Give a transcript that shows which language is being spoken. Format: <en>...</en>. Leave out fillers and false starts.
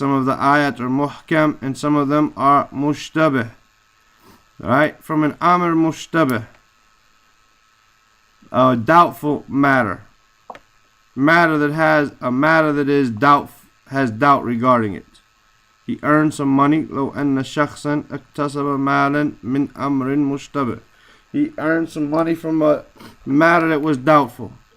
<en>Some of the ayat are muhkam and some of them are mushtabih, right? From an amr mushtabih, a doubtful matter that is has doubt regarding it. He earned some money.</en> <ar>لو أن شخصا اكتسب مالا من أمر مشتبه.</ar> <en>He earned some money from a matter that was doubtful.</en>